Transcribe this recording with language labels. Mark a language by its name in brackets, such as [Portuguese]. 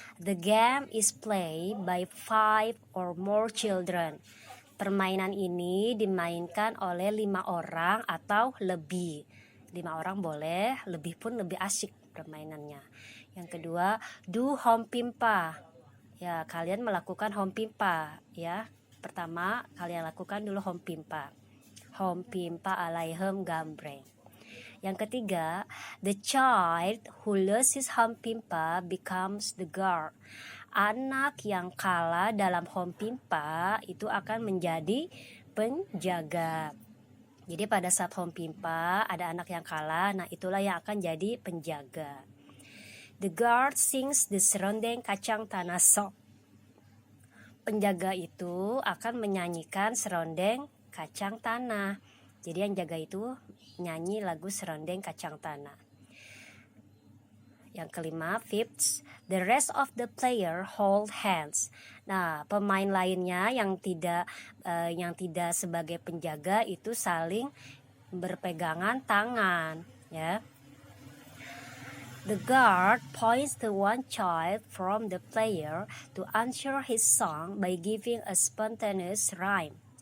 [English] The game is played by 5 or more children. [Indonesian] Permainan ini dimainkan oleh 5 orang atau lebih. 5 orang boleh, lebih pun lebih asyik permainannya. Yang kedua, [English] do home pimpa. [Indonesian] Ya, kalian melakukan home pimpa ya. Pertama, kalian lakukan dulu home pimpa. Home pimpa alaihim gambreng. Yang ketiga, [English] the child who loses home pimpa becomes the guard. [Indonesian] Anak yang kalah dalam home pimpa itu akan menjadi penjaga. Jadi pada saat home pimpa ada anak yang kalah, nah itulah yang akan jadi penjaga. [English] The guard sings the serondeng kacang tanah song. [Indonesian] Penjaga itu akan menyanyikan serondeng kacang tanah. Jadi yang jaga itu nyanyi lagu serondeng kacang tanah. Yang kelima, [English] fifth, the rest of the player hold hands. [Indonesian] Nah, pemain lainnya yang tidak sebagai penjaga itu saling berpegangan tangan, ya. [English] The guard points to one child from the player to answer his song by giving a spontaneous rhyme.